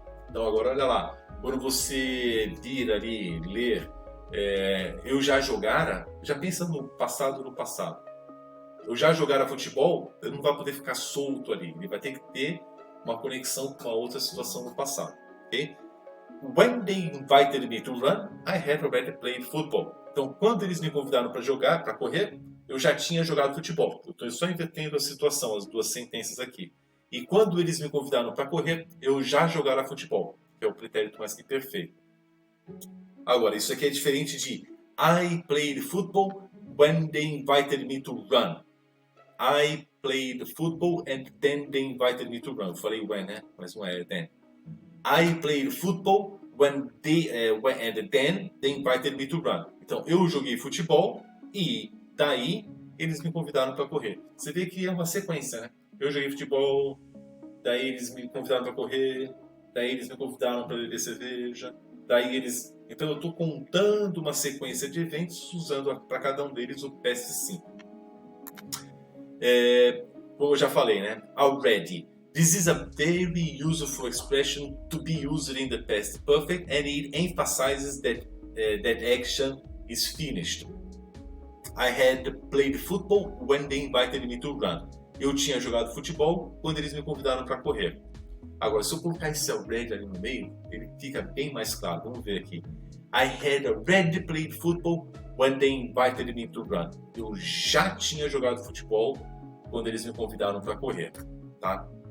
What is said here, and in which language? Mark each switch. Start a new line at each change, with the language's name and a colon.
Portuguese: Então agora olha lá, quando você vir ali, ler, eu já jogara, já pensa no passado. Eu já jogara futebol, ele não vai poder ficar solto ali. Ele vai ter que ter uma conexão com a outra situação no passado, ok?
English: When they invited me to run, I had already played football.
Portuguese: Então, quando eles me convidaram para jogar, para correr, eu já tinha jogado futebol. Eu estou só invertendo a situação, as duas sentenças aqui. E quando eles me convidaram para correr, eu já jogara futebol, que é o pretérito mais que perfeito. Agora, isso aqui é diferente de
English: I played football when they invited me to run. I played football and then they invited me to run.
Portuguese: Eu falei when, né? Mas não é then.
English: I played football and then they invited me to run.
Portuguese: Então, eu joguei futebol e daí eles me convidaram para correr. Você vê que é uma sequência, né? Eu joguei futebol, daí eles me convidaram para correr, daí eles me convidaram para beber cerveja, daí eles... Então eu estou contando uma sequência de eventos usando para cada um deles o past simple. Como eu já falei, né? Already.
English: This is a very useful expression to be used in the past perfect and it emphasizes that action is finished. I had played football when they invited me to run.
Portuguese: Eu tinha jogado futebol quando eles me convidaram para correr. Agora, se eu colocar esse already ali no meio, ele fica bem mais claro. Vamos ver aqui.
English: I had already played football when they invited me to run.
Portuguese: Eu já tinha jogado futebol quando eles me convidaram para correr, tá?